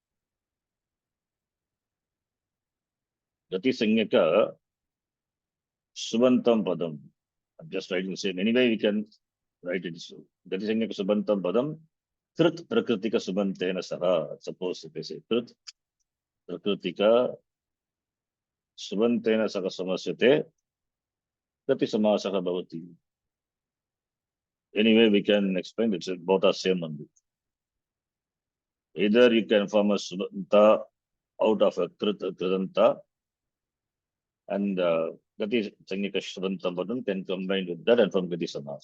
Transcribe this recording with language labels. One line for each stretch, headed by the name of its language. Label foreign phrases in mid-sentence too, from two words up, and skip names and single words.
Sanskrit: गति संज्ञक सुबन्तम् पदम्.
English: I'm just writing the same. Anyway, we can write it. That is
Sanskrit: सुबन्तम् पदम्. कृत् प्रकृतिक सुबन्तेन सह.
English: Suppose if I say
Sanskrit: कृत् प्रकृतिक सुबन्तेन सह समस्यते. कति समासः भवति.
English: Anyway, we can explain it. Both are same only. Either you can form a Subanta out of a Kridanta and
Sanskrit: गति संज्ञिक सुबन्तम् पदम्
English: can combine with that and form
Sanskrit: गति समास.